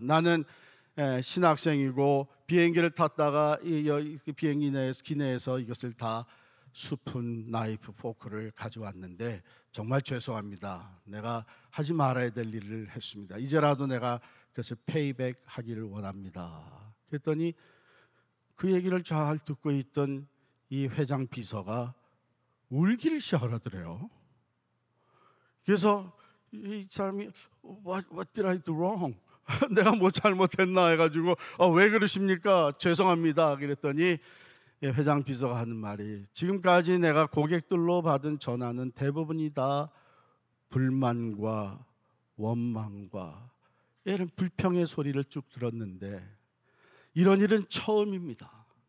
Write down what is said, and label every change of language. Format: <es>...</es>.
<ko>나는 신학생이고 비행기를 탔다가 이 비행기 기내에서 이것을 다 스푼, 나이프, 포크를 가져왔는데 정말 죄송합니다. 내가 하지 말아야 될 일을 했습니다. 이제라도 내가 그것을 페이백 하기를 원합니다. 그랬더니 그 얘기를 잘 듣고 있던 이 회장 비서가 울기를 시작하더래요. 그래서 이 사람이</ko> <en>What did I do wrong?</en> <ko>내가 뭐 잘못했나 해가지고 왜 그러십니까? 죄송합니다. 그랬더니 회장 비서가 하는 말이 지금까지 내가 고객들로 받은 전화는 대부분이 다 불만과 원망과 이런 불평의 소리를 쭉 들었는데 이런 일은 처음입니다.</ko>